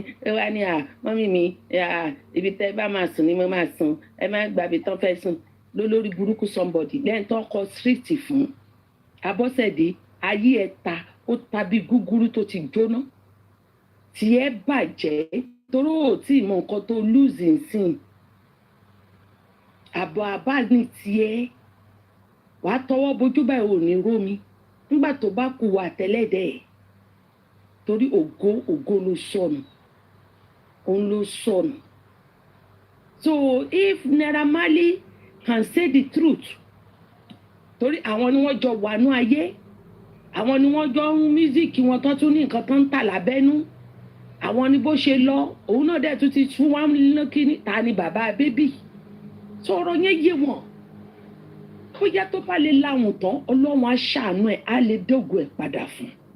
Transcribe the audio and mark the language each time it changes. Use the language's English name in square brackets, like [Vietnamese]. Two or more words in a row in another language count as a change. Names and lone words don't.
[Yoruba] ẹ wá ní mọ́mì mi ibi tẹ́ bá máa sùn ni mo máa sùn ẹ má gbàbí tán fẹ́ sùn lólórí burúkú somebody lẹ́yìn tó ń kọ street fún Abọ́sẹ̀dé ayé ẹ ta ó ta bí gúgúrú tó ti jóná tí ẹ bàjẹ́ torí ò tí ì mọ nǹkan tó lose nsìn àbọ̀ àbá ní tiẹ̀ wàá tọwọ́ bójú báyìí ò ní rómi nígbà tó bá kú wà tẹ́lẹ̀dẹ̀ torí ògo ló sọnù òun ló sọnù. [English] So if Naira Marley can say the truth [Yoruba] torí àwọn ni wọ́n jọ wà ní ayé àwọn ni wọ́n jọ ń mísíkì wọn tó tún ní nǹkan tó ń tà lábẹ́nú àwọn ni bó ṣe lọ òun náà dẹ̀ tún ti tún wá lókì ní ta ni bàbá bébì sọ̀rọ̀ yẹn yé wọn ó yá tó bá lè láwùn tán ọlọ́run á ṣàánú ẹ̀ á lè dógò ẹ̀ padà fún